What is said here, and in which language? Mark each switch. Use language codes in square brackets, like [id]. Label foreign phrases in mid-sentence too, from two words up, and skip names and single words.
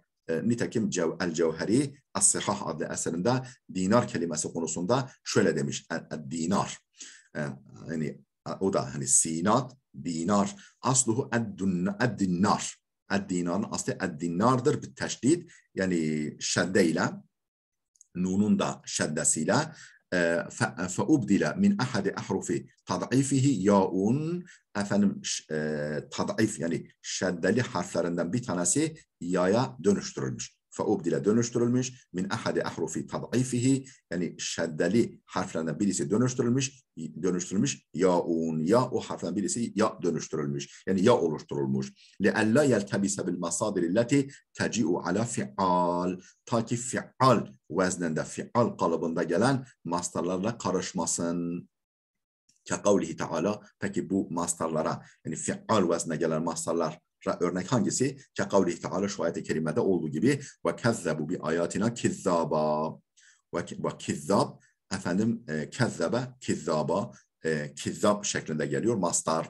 [tr] Nitekim el-Cevheri As-Sihah adlı eserinde dinar kelimesi konusunda şöyle demiş. Dinar. Yani o da hani sinat, dinar. [ar] أصله الدنار. [tr] Ed-dinarın aslı ed-dinardır bir teşdid. Yani şeddeyle, nunun da şeddesiyle [ar] فأبدل من أحد أحرف تضعيفه ياء [tr] efendim tad'if yani şeddeli harflerinden bir tanesi ya'ya dönüştürülmüş. Feubdile dönüştürülmüş. [ar] من أحد أحرف تضعيفه [tr] yani şeddeli harflerinden birisi dönüştürülmüş. Ya'un ya o harflerden birisi ya dönüştürülmüş. Yani ya oluşturulmuş. [ar] لِأَلَّا يَلْتَبِسَ بِالْمَصَادِرِ الَّتِي تَجِئُ عَلَى فِعَال [tr] ta ki fi'al vezninde fi'al kalıbında gelen mastarlarla karışmasın. [ar] كقوله تعالى [tr] peki bu mastarlara yani fi'al veznine gelen mastarlara örnek hangisi? [ar] كقوله تعالى [tr] şu ayet-i kerimede olduğu gibi [ar] وكذبوا بآياتنا كذابا [tr] ve kizzab efendim [ar] كذب كذابا [tr] kizzab şeklinde geliyor mastar.